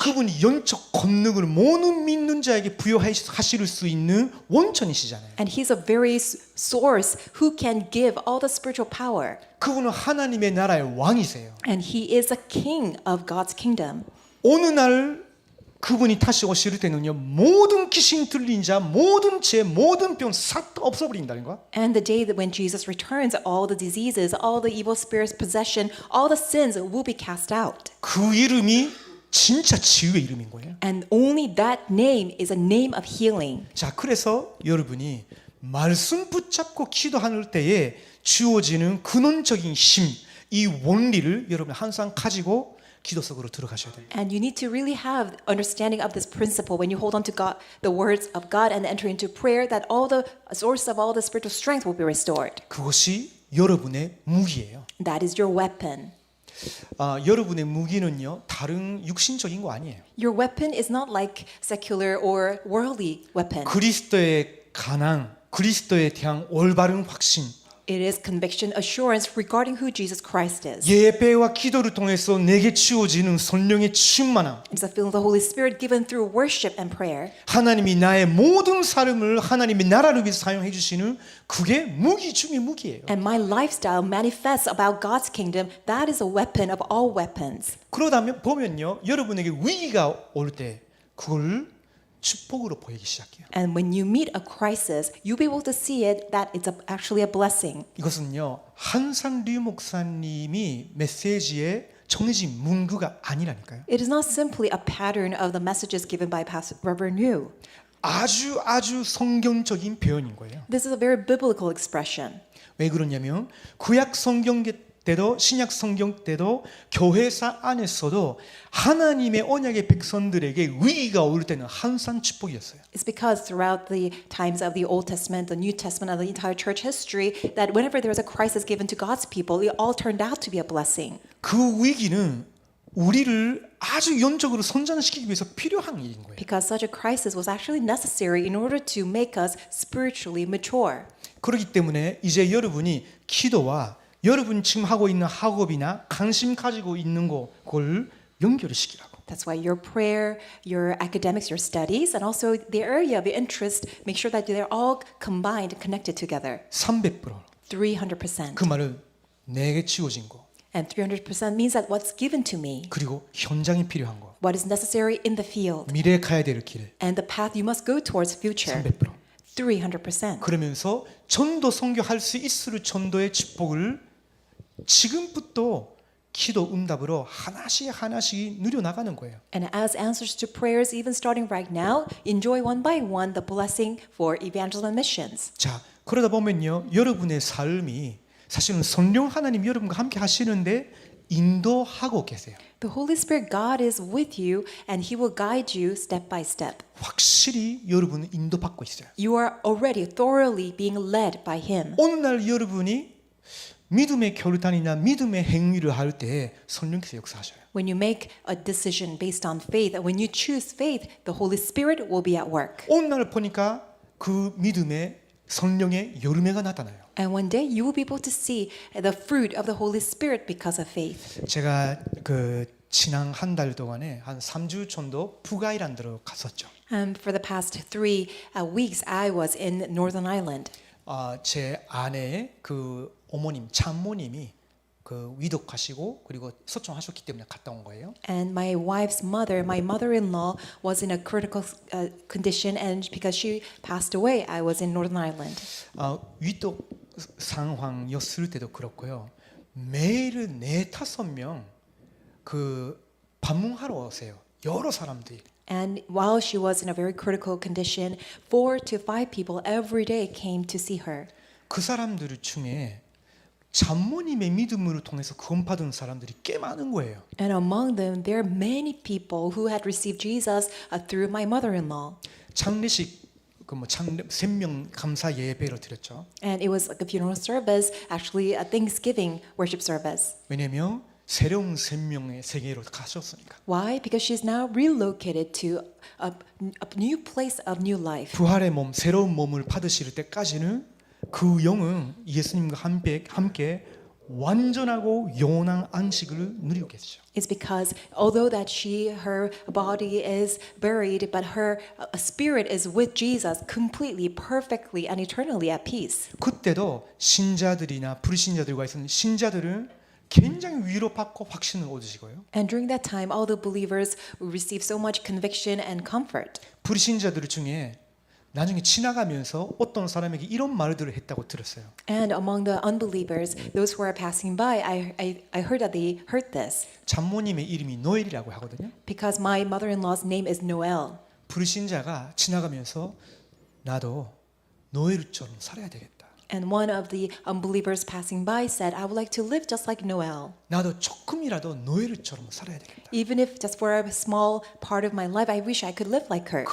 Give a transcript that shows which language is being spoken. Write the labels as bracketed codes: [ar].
[ko] 그분이 영적 권능을 모든 믿는 자에게 부여하실 수 있는 원천이시잖아요. [en] And He's a very source who can give all the spiritual power. [ko] 그분은 하나님의 나라의 왕이세요. [en] And He is a king of God's kingdom. [ko] 어느 날 그분이 다시 오실 때는요, 모든 귀신 들린 자, 모든 죄, 모든 병 싹 없어버린다는 거야. [en] And the day that when Jesus returns, all the diseases, all the evil spirits possession, all the sins will be cast out. [ko] 그 이름이 진짜 치유의 이름인 거예요. [en] And only that name is a name of healing. [ko] 자, 그래서 여러분이 말씀 붙잡고 기도할 때에 주어지는 근원적인 힘, 이 원리를 여러분 항상 가지고 기도 속으로 들어가셔야 돼요. [en] And you need to really have understanding of this principle when you hold on to God, the words of God, and enter into prayer, that all the source of all the spiritual strength will be restored. [ko] 그것이 여러분의 무기예요. [en] That is your weapon. [ko] 여러분의 무기는요, 다른 육신적인 거 아니에요. [en] Your weapon is not like secular or worldly weapon. [ko] 그리스도의 가난, 그리스도에 대한 올바른 확신, [en] It is conviction, assurance regarding who Jesus Christ is. [ko] 예배와 기도를 통해서 내게 주어지는 성령의 충만함, [en] It's a feeling of the Holy Spirit given through worship and prayer. [ko] 하나님이 나의 모든 삶을 하나님의 나라를 위해서 사용해 주시는 그게 무기 중의 무기예요. [en] And my lifestyle manifests about God's kingdom. That is a weapon of all weapons. [ko] 그러다 보면요, 여러분에게 위기가 올 때 그걸 축복으로 보이기 시작해요. [en] And when you meet a crisis, you'll be able to see it that it's actually a blessing. [ko] 이것은요, 한산류 목사님이 메시지에 정해진 문구가 아니라니까요. [en] It is not simply a pattern of the messages given by Pastor Reverend New. [ko] 아주 성경적인 표현인 거예요. [en] This is a very biblical expression. [ko] 왜 그러냐면 구약 성경 때도 신약 성경 때도 교회사 안에서도 하나님의 언약의 백성들에게 위기가 올 때는 항상 축복이었어요. [en] It's because throughout the times of the Old Testament, the New Testament, and the entire church history, that whenever there was a crisis given to God's people, it all turned out to be a blessing. [ko] 그 위기는 우리를 아주 영적으로 성장시키기 위해서 필요한 일인 거예요. [en] Because such a crisis was actually necessary in order to make us spiritually mature. [ko] 그렇기 때문에 이제 여러분이 기도와 여러분 지금 하고 있는 학업이나 관심 가지고 있는 그걸 연결시키라고. [en] That's why your prayer, your academics, your studies, and also the area of your interest, make sure that they're all combined and connected together. [ko] 300%. [en] 300%. [ko] 그 말은 내게 주어진 거. [en] And 300% means that what's given to me, [ko] 그리고 현장이 필요한 거. [en] what is necessary in the field, [ko] 미래에 가야 될 길. [en] and the path you must go towards future. [ko] 300%. [en] 300%. [ko] 그러면서 전도 선교할 수 있을 전도의 축복을 지금부터 기도 응답으로 하나씩 누려 나가는 거예요. [en] And as answers to prayers, even starting right now, enjoy one by one the blessing for evangelism and missions. [ko] 자, 그러다 보면요, 여러분의 삶이 사실은 성령 하나님 여러분과 함께 하시는데 인도하고 계세요. [en] The Holy Spirit, God is with you, and He will guide you step by step. [ko] 확실히 여러분은 인도받고 있어요. [en] You are already thoroughly being led by Him. [ko] 어느 날 여러분이 믿음의 결단이나 믿음의 행위를 할 때 성령께서 역사하셔요. [en] When you make a decision based on faith, when you choose faith, the Holy Spirit will be at work. [ko] 오늘 보니까 그 믿음의 성령의 열매가 나타나요. [en] And one day you will be able to see the fruit of the Holy Spirit because of faith. [ko] 제가 그 지난 한 달 동안에 한 3주 정도 북아일랜드 데로 갔었죠. [en] For the past 3 weeks, I was in Northern Ireland. [ko] 제 아내의 그 어머님, 장모님이 그 위독하시고 그리고 소총하셨기 때문에 갔다 온 거예요. [en] And my wife's mother, my mother-in-law, was in a critical condition, and because she passed away, I was in Northern Ireland. [ko] 위독 상황이었을 때도 그렇고요. 매일 4-5명 그 방문하러 오세요. 여러 사람들이. [en] And while she was in a very critical condition, 4 to 5 people every day came to see her. [ko] 그 사람들 중에 장모님의 믿음으로 통해서 구원받은 사람들이 꽤 많은 거예요. [en] And among them, there are many people who had received Jesus through my mother-in-law. [ko] 장례식 생명 감사 예배를 드렸죠. [en] And it was like a funeral service, actually a Thanksgiving worship service. [ko] 왜냐면 새로운 생명의 세계로 가셨으니까. [en] Why? Because she's now relocated to a new place of new life. [ko] 부활의 몸, 새로운 몸을 받으실 때까지는 그 영은 예수님과 함께 완전하고 영원한 안식을 누리고 계시죠. [en] It's because although that her body is buried, but her spirit is with Jesus completely, perfectly, and eternally at peace. [ko] 그때도 신자들이나 불신자들과 있는 신자들은 굉장히 위로받고 확신을 얻으시고요. [en] And during that time, all the believers received so much conviction and comfort. [ko] 불신자들 중에 나중에 지나가면서 어떤 사람에게 이런 말들을 했다고 들었어요. [en] And among the unbelievers, those who are passing by, I heard that they heard this. [ko] 장모님의 이름이 노엘이라고 하거든요. [en] Because my mother-in-law's name is Noel. [ko] 불신자가 지나가면서 나도 노엘처럼 살아야 되겠다. [en] And one of the unbelievers passing by said, I would like to live just like Noel. [ko] 나도 조금이라도 노엘처럼 살아야 되겠다. [en] Even if just for a small part of my life, I wish I could live like her.